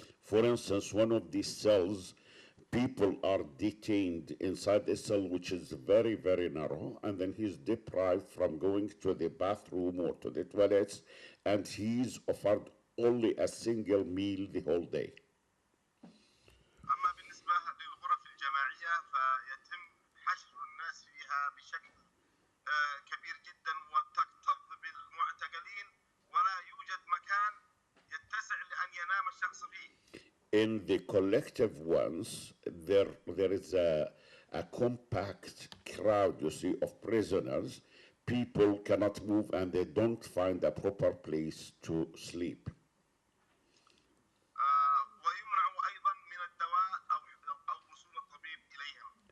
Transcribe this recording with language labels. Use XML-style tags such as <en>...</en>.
<en>For instance, one of these cells, people are detained inside a cell which is very, very narrow, and then he's deprived from going to the bathroom or to the toilets, and he's offered only a single meal the whole day.</en> <ar>أما بالنسبة للغرف الجماعية فيتم حشر الناس فيها بشكل كبير جدا وتكتظ بالمعتقلين ولا يوجد مكان يتسع لأن ينام الشخص فيه.</ar> <en>In the collective ones, there is a compact crowd, you see, of prisoners. People cannot move and they don't find a proper place to sleep.</en> <ar>ويمنع أيضا من الدواء أو وصول الطبيب إليهم.</ar>